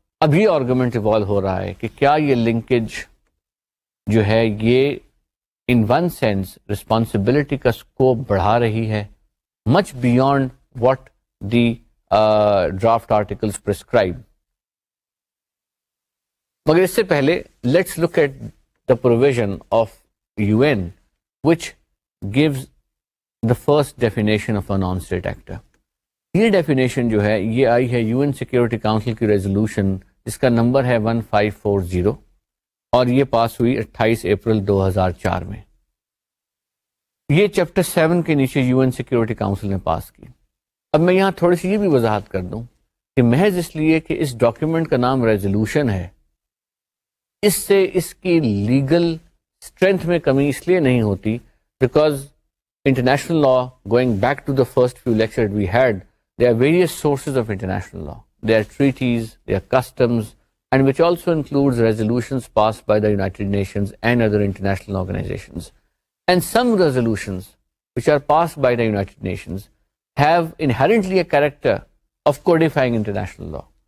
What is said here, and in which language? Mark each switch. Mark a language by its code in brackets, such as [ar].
[ur] اب یہ argument evolve ہو رہا ہے کہ کیا یہ لنکیج جو ہے یہ ان ون سینس رسپانسبلٹی کا اسکوپ بڑھا رہی ہے [en] Much beyond what the draft articles prescribe. [ur] مگر اس سے پہلے [en] Let's look at the provision of UN which gives the first definition of a non-state actor. [ur] یہ ڈیفینیشن جو ہے یہ آئی ہے UN سیکورٹی کاؤنسل کی ریزولوشن جس کا نمبر ہے 1540 اور یہ پاس ہوئی 28 اپریل 2004 میں. یہ چیپٹر 7 کے نیچے UN سیکورٹی کاؤنسل نے پاس کی. اب میں یہاں تھوڑی سی یہ بھی وضاحت کر دوں کہ محض اس لیے کہ اس ڈاکیومنٹ کا نام ریزولوشن ہے اس سے اس کی لیگل اسٹرینتھ میں کمی اس لیے نہیں ہوتی because [en] international law, going back to the first few lectures we had, there are various sources of international law. There are treaties, there are customs, and which also includes resolutions passed by the United Nations and other international organizations. And some resolutions which are passed by the United Nations have inherently a character of codifying international law.